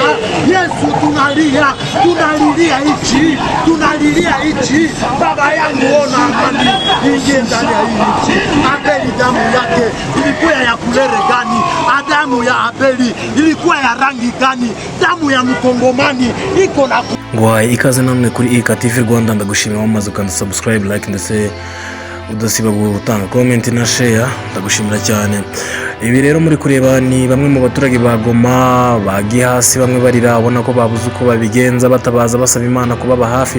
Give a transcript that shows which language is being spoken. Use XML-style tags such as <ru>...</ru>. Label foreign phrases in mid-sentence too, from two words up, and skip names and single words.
<sw>Yesu, tunalilia nchi, tunalilia nchi. Baba yangu, ona amani ingie ndani ya hii nchi. Abeli damu yake ilikuwa ya kulere gani? Damu ya Abeli ilikuwa ya rangi gani? Damu ya mkongomani iko na</sw> <rw>ngwaye ikaze namwe kuri IK TV Rwanda. Ndagushimira wamaze ukanda</rw> <en>subscribe, like</en> <rw>ndetse udasiba gutanga comment na share, ndagushimira cyane. Ibi rero muri kureba ni bamwe mu baturage ba Goma bagiye hasi, bamwe barira abona ko babuze uko babigenza, batabaza basaba Imana kubaba hafi.</rw>